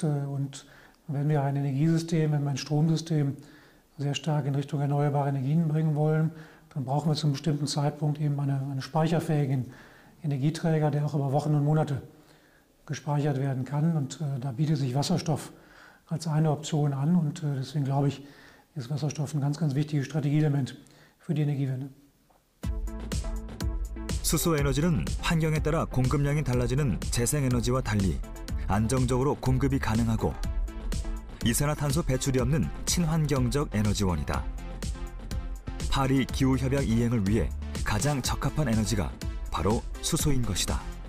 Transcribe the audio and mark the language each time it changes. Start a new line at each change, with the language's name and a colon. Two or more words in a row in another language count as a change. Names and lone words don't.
German: Und wenn wir ein Energiesystem, wenn wir ein Stromsystem sehr stark in Richtung erneuerbare Energien bringen wollen, dann brauchen wir zu einem bestimmten Zeitpunkt eben einen speicherfähigen Energieträger, der auch über Wochen und Monate gespeichert werden kann. Und da bietet sich Wasserstoff als eine Option an. Und deswegen glaube ich, ist Wasserstoff ein ganz, ganz wichtiges Strategieelement für die Energiewende.
Korean: 수소 에너지는 환경에 따라 공급량이 달라지는 재생에너지와 달리 안정적으로 공급이 가능하고 이산화탄소 배출이 없는 친환경적 에너지원이다. 파리 기후협약 이행을 위해 가장 적합한 에너지가 바로 수소인 것이다.